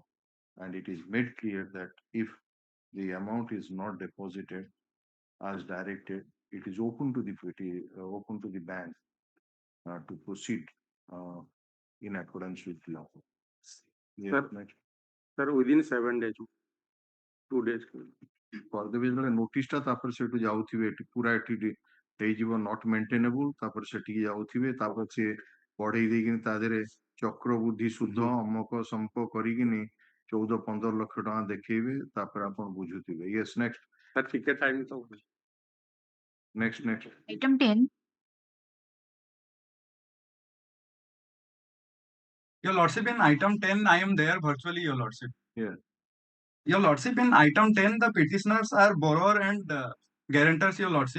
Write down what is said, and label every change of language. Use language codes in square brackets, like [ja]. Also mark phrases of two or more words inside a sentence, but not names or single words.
[en] And it is made clear that if the amount is not deposited as directed, it is open to the bank to proceed in accordance with law. Sir, sir, within 7 days, 2 days. [or] କରିଦେବେ ଯେତେବେଳେ ନୋଟିସଟା ତାପରେ ସେଠୁ ଯାଉଥିବେ ଏଠି ପୁରା ଏଠି ହେଇଯିବ [en] not maintainable [or] ତାପରେ ସେଠିକି ଯାଉଥିବେ ତାପରେ ସେ ବଢେଇ ଦେଇକିନି ତା ଦେହରେ ଚକ୍ର ବୁଦ୍ଧି ସୁଧ ଅମକ ସମକ କରିକିନି 14-15 ଲକ୍ଷ ଟଙ୍କା ଦେଖେଇବେ ତାପରେ ଆପଣ ବୁଝୁଥିବେ [en] yes next Sir, ticket time तो next Item 10. Your Lordship, in item 10, I am there virtually, Your Lordship. Yeah. Your Lordship, in item 10, the petitioners are borrower and guarantors, Your Lordship.